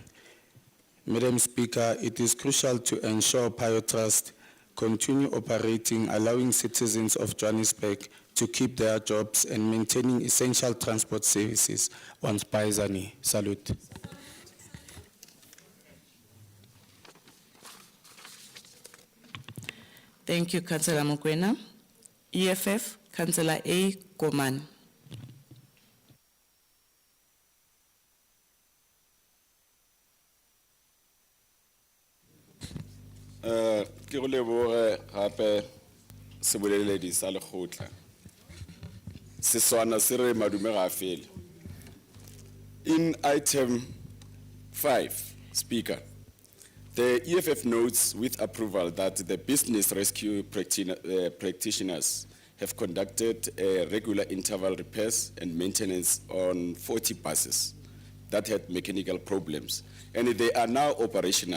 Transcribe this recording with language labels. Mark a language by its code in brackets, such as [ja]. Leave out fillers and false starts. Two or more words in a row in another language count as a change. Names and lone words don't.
[en] Madam Speaker, it is crucial to ensure Biotrust continue operating, allowing citizens of Johannesburg to keep their jobs and maintaining essential transport services. Once Paisani, salute. Thank you, Councillor Mokoena. EFF, Councillor A. Koman. [tn] Ke go leboge gape seboleledi sa lekgotla. Seswana se re madume ga fele. [en] In item 5, Speaker, the EFF notes with approval that the business rescue practitioners have conducted regular interval repairs and maintenance on 40 buses that had mechanical problems, and they are now operational.